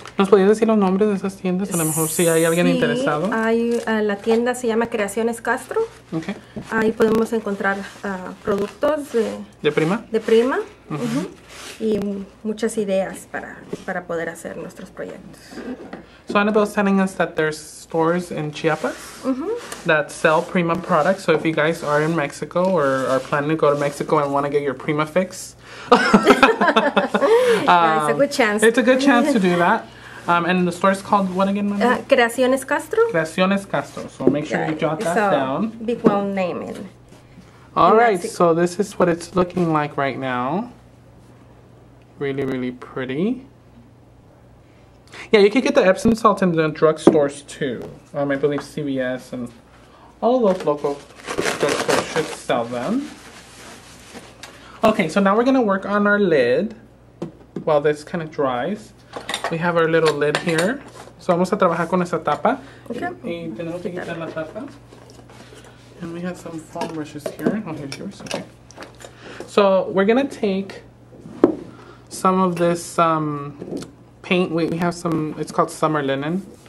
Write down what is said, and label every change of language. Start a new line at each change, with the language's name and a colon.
Spanish: ¿Nos podías decir los nombres de esas tiendas? A lo mejor si hay alguien interesado. Hay, la tienda se llama Creaciones Castro.
English: Okay.
Spanish: Ahí podemos encontrar productos ¿De Prima? De Prima. Y muchas ideas para poder hacer nuestros proyectos.
English: So Annabelle's telling us that there's stores in Chiapas that sell Prima products. So if you guys are in Mexico or are planning to go to Mexico and want to get your Prima fix, Yeah, it's a good chance. It's a good chance to do that. And the store is called what again, Mama?
Spanish: Creaciones Castro.
English: Creaciones Castro. So make sure you jot that down. Big well name All right, so this is what it's looking like right now. Really, really pretty. Yeah, you can get the Epsom salt in the drugstores too. I believe CVS and all those local drugstores should sell them. Okay, so now we're gonna work on our lid while this kind of dries. We have our little lid here.
Spanish: So vamos a trabajar con esta tapa.
English: Okay.
Spanish: Y tenemos que quitar la tapa.
English: And we have some foam brushes here. Oh, here's yours. Okay. So we're gonna take some of this paint. We have some, it's called summer linen.